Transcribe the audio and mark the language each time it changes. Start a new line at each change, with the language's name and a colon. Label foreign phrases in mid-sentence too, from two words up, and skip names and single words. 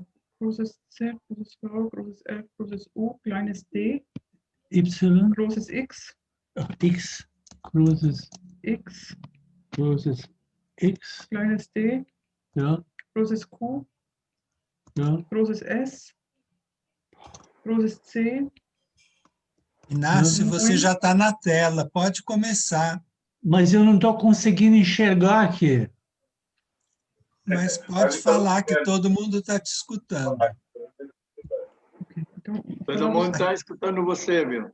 German: großes Z, großes V, großes F, großes U, kleines D, Y, großes X, X, großes X, X, kleines D, ja, großes Q, ja. großes S, großes C.
Portuguese: Inácio, você já está na tela, pode começar. Mas eu não estou conseguindo enxergar aqui. Mas pode falar que todo mundo está te escutando. Okay, então, Todo mundo está escutando você, meu.